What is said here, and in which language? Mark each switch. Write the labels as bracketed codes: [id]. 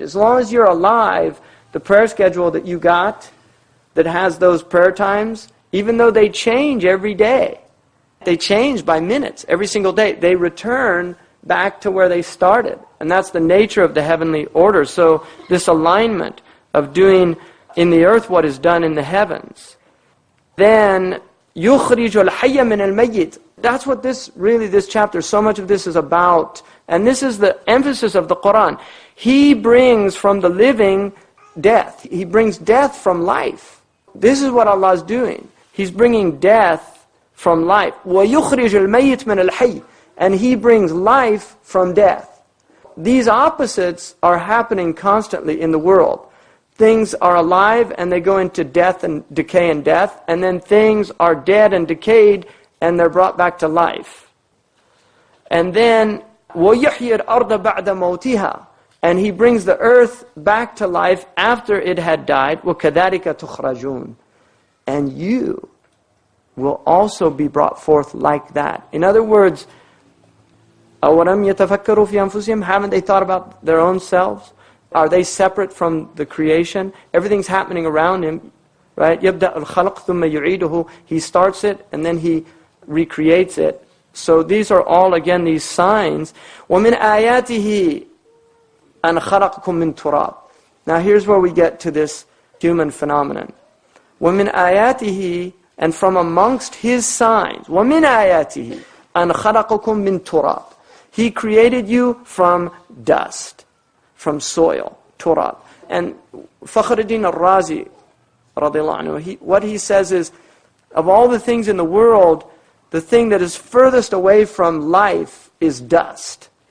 [en] As long as you're alive, the prayer schedule that you got that has those prayer times, even though they change every day, they change by minutes every single day, they return back to where they started. And that's the nature of the heavenly order. So this alignment of doing in the earth what is done in the heavens. Then [ar] يُخْرِجُ الْحَيَّ مِنَ الْمَيِّتِ. [en] That's what this chapter, so much of this is about. And this is the emphasis of the Quran. He brings from the living death. He brings death from life. This is what Allah is doing. He's bringing death from life. [ar] وَيُخْرِجُ الْمَيِّتِ مِنَ الْحَيِّ. [en] And He brings life from death. These opposites are happening constantly in the world. Things are alive and they go into death and decay and death. And then things are dead and decayed and they're brought back to life. And then [ar] وَيُحْيِي الْأَرْضَ بَعْدَ مَوْتِهَا. [en] And He brings the earth back to life after it had died. [ar] وَكَذَلِكَ تُخْرَجُونَ. [en] And you will also be brought forth like that. In other words, [ar] أَوَلَمْ يَتَفَكَّرُوا فِي أَنفُسِهِمْ. [en] Haven't they thought about their own selves? Are they separate from the creation? Everything's happening around him, right? [ar] يَبْدَأُ الْخَلْقُ ثُمَّ يُعِيدُهُ. [en] He starts it and then He recreates it. So these are all, again, these signs. [ar] وَمِنْ آيَاتِهِ أَنْ خَلَقَكُم مِّن تُرَابٍ. [en] Now here's where we get to this human phenomenon. [ar] وَمِنْ آيَاتِهِ [en] And from amongst His signs, [ar] وَمِنْ آيَاتِهِ أَنْ خَلَقَكُمْ مِنْ تُرَابٍ. [en] He created you from dust, from soil, turab. And Fakhruddin al-Razi, radiallahu anhu, what he says is, of all the things in the world, the thing that is furthest away from life is dust.